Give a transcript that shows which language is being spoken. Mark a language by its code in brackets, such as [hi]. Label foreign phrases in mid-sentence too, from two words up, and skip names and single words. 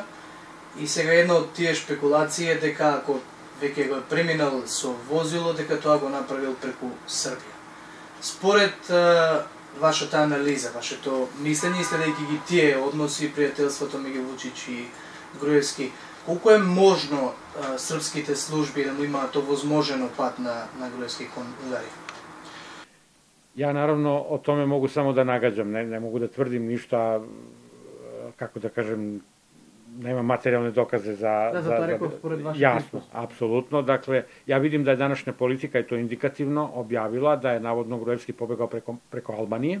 [mk] И сега една од тие спекулации е дека ако веќе го преминал со возило, дека тоа го направил преку Србија. Според вашата анализа, вашето мислење, следејќи ги тие односи и пријателството меѓу Вучич и Груевски, колку е можно српските служби да му имаат овозможено пат на Груевски кон удари? [sr] Ja naravno o tome mogu samo da nagađam, ne mogu da tvrdim ništa, kako da kažem, nema materijalne dokaze za... Da, rekao pored vašeg jasno, apsolutno. Dakle, ja vidim da je današnja politika, i to indikativno, objavila da je navodno Gruevski pobegao preko Albanije.